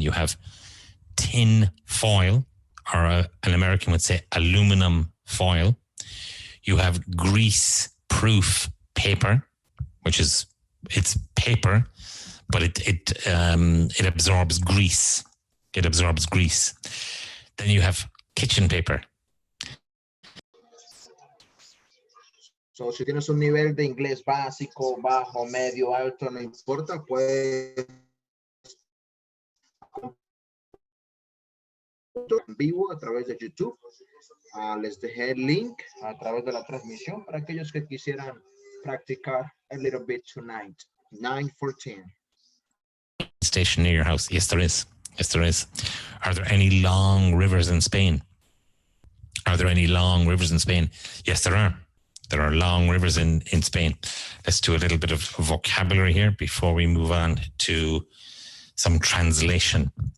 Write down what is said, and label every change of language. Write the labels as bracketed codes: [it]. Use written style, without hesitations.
[en] You have tin foil, or an American would say aluminum foil. You have grease-proof paper, which is, it's paper, but it absorbs grease. It absorbs grease. Then you have kitchen paper. [es] So, si tienes un nivel de inglés básico, bajo, medio, alto, no importa, puedes en vivo a través de YouTube. Les dejé el link a través de la transmisión para aquellos que quisieran practicar [en] a little bit tonight. 9:14. Station near your house? Yes, there is. Yes, there is. Are there any long rivers in Spain? Are there any long rivers in Spain? Yes, there are. There are long rivers in Spain. Let's do a little bit of vocabulary here before we move on to some translation.